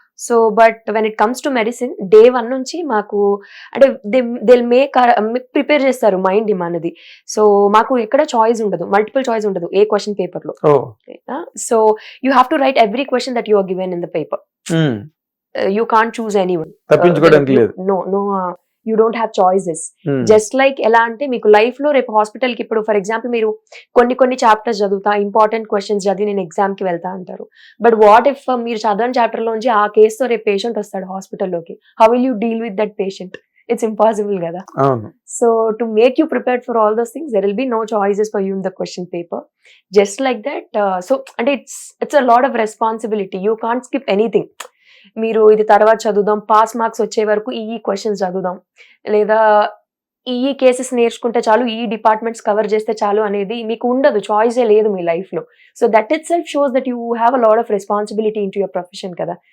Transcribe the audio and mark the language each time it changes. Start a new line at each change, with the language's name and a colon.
English: so but when it comes to medicine,
Telugu: day 1 నుంచి మాకు అంటే
English: They make prepare చేస్తారు mind మనది.
Telugu: సో మాకు ఎక్కడ చాయిస్ ఉండదు, మల్టిపుల్ చాయిస్ ఉండదు ఏ క్వశ్చన్ పేపర్ లో.
English: So you have to write every question that you are given in the paper. You can't choose anyone. No, you don't have choices. Just like
Telugu: ఎలా అంటే మీకు life లో రేపు hospital కి, ఇప్పుడు for example మీరు కొన్ని చాప్టర్స్ చదువుతా, ఇంపార్టెంట్ క్వశ్చన్స్ చదివి నేను ఎగ్జామ్ కి వెళ్తా అంటారు.
English: but what if
Telugu: మీరు చదవని చాప్టర్ లోంచి ఆ కేసుతో రేపు పేషెంట్ వస్తాడు హాస్పిటల్లోకి,
English: How will you deal with that patient? It's impossible కదా. So to make you prepared for all those things, there will be no choices for you in the question paper. Just like that. So and it's a lot of responsibility. You can't skip anything.
Telugu: మీరు ఇది తర్వాత చదువుదాం, pass marks వచ్చే వరకు ఈ questions చదువుదాం, లేదా ఈ కేసెస్ నేర్చుకుంటే చాలు, ఈ డిపార్ట్మెంట్స్ కవర్ చేస్తే చాలు అనేది మీకు ఉండదు, చాయిసే లేదు మీ లైఫ్ లో.
English: So that itself shows that you have a lot of responsibility in to your profession కదా.